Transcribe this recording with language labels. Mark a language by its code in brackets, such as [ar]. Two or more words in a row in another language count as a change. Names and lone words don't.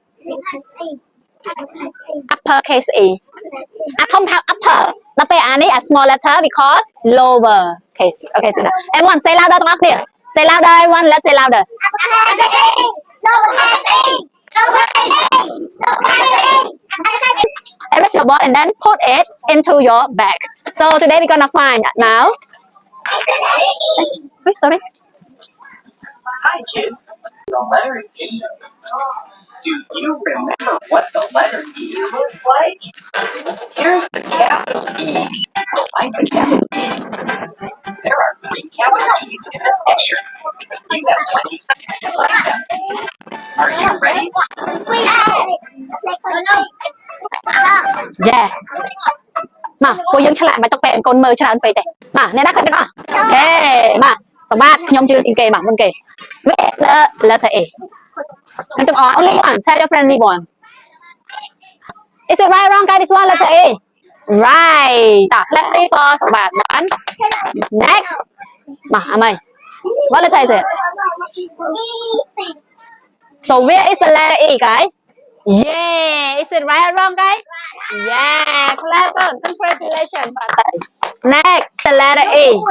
[en] uppercase A [km] អាធំហៅ [en] upper [km] ដល់ពេលអានេះអា [en] small letter we call lower case Okay sit down everyone say louder [km] ទាំងអស់គ្នា [en] say louder everyone let's say louder Erase your board and then put it into your bag. So today we're gonna find now. Wait, sorry. Hi kids. The letter E. Do you remember what the letter E looks like? Here's the capital E. Like the capital E. There are 3 capital E's in this picture. You have 20 seconds to find them. Are you ready? [km] Yeah មកពួកយើងឆ្លាតមិនទុកពេលកូនមើលច្រើនពេកទេមកអ្នកណាឃើញទាំងអស់អូខេមកសម្បត្តិខ្ញុំជឿជាងគេមកមុនគេ [en] Where's the letter A [km] ឃើញទាំងអស់ [en] only one tell your friend only one Is it right or wrong guys this one letter A Right តោះ let's see for សម្បត្តិ one next [km] មកអាម៉េ [en] What letter is it So where is the letter E guys Yeah, is it right or wrong, guys? Yeah, clever. Congratulations. Next, the letter A.